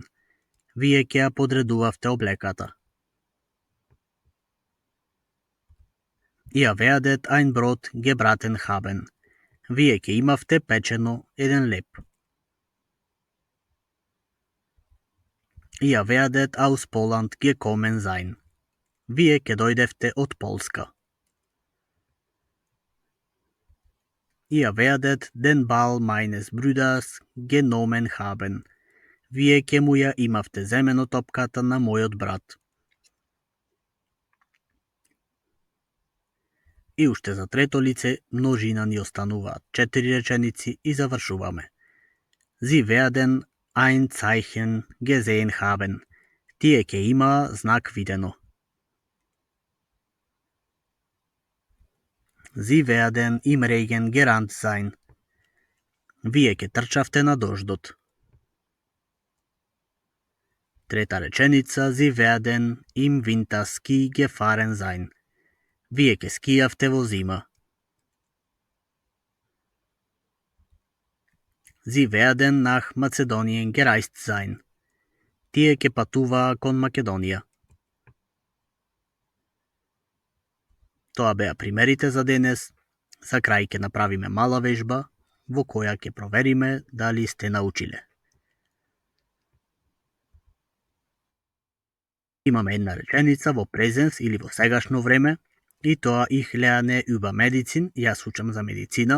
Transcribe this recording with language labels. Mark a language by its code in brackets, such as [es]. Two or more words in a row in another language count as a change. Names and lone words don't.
[mk] Вие ќе ја подредувавте облеката. [de] Ihr werdet ein Brot gebraten haben. [mk] Вие ќе имавте печено еден леп. [de] Ihr werdet aus Poland gekommen sein. [mk] Вие ќе дојдевте од Полска. [de] Ihr werdet den Ball meines Bruders genommen haben. [mk] Вие ќе му ја имавте земено топката на мојот брат. И уште за трето лице множина ни остануваат 4 реченици и завршуваме. [de] Sie werden ein Zeichen gesehen haben. [mk] Тие ќе имаа знак видено. [de] Sie werden im Regen gerannt sein. [mk] Вие ќе трчавте на дождот. Трета реченица, [de] Sie werden im Winter Ski gefahren sein. [mk] Вие ќе скијавте во зима. [de] Sie werden nach Mazedonien gereist sein. [mk] Тие ќе патуваа кон Македонија. Тоа беа примерите за денес. За крај ќе направиме мала вежба во која ќе провериме дали сте научиле. Имаме една реченица во презенс или во сегашно време и тоа [de] ich lerne über Medizin, [mk] јас учам за медицина.